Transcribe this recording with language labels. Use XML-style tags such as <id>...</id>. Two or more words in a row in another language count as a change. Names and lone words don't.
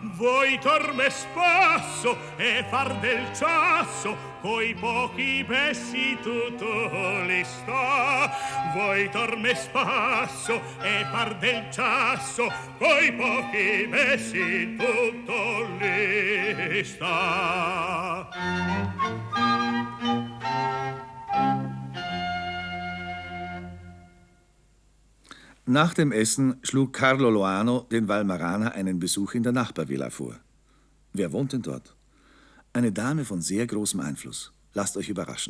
<it>vuoi torme spasso e far del ciasso, coi pochi pessi tutto li sta. Vuoi torme spasso e far del ciasso, coi pochi pessi tutto li sta.</it> <de>Nach dem Essen schlug Carlo Loano den Valmarana einen Besuch in der Nachbarvilla vor. Wer wohnt denn dort? Eine Dame von sehr großem Einfluss. Lasst euch überraschen.</de>